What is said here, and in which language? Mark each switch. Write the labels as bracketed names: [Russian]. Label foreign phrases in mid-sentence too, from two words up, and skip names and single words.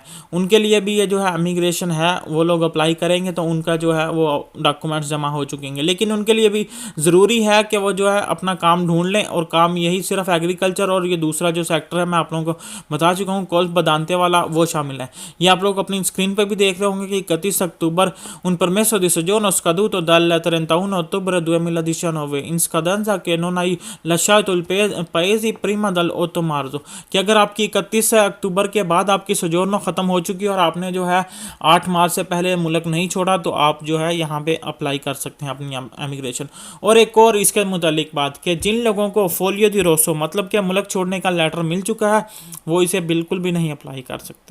[Hindi] उनके लिए भी ये जो है इमिग्रेशन है, वो लोग अप्लाई करेंगे तो उनका जो है वो डॉक्यूमेंट्स जमा हो चुकेंगे, लेकिन उनके लिए भी ज़रूरी है कि वो जो है अपना काम ढूंढ लें। और काम यही सिर्फ एग्रीकल्चर और ये दूसरा जो सेक्टर है मैं आप लोगों को बता चुका हूँ [Italian] colf badante [Hindi] वाला, वो शामिल है। ये आप लोग अपनी स्क्रीन पर भी देख रहे होंगे कि 31 अक्टूबर [Italian] un permesso di soggiorno scaduto dal 31 ottobre 2019 in scadenza che non hai lasciato il paese prima dal 8 मार्च। [Hindi] कि अगर आपकी 31 अक्टूबर के बाद आपकी सोजोर्नो ख़त्म हो चुकी है और आपने जो है 8 मार्च से पहले मुल्क नहीं छोड़ा तो आप जो है यहाँ पे अप्लाई कर सकते हैं अपनी इमिग्रेशन। और एक और इसके मुतालिक बात कि जिन लोगों को [Italian] foglio di rosso [Hindi] मतलब कि मुल्क छोड़ने का लेटर मिल चुका है वो इसे बिल्कुल भी नहीं अप्लाई कर सकते।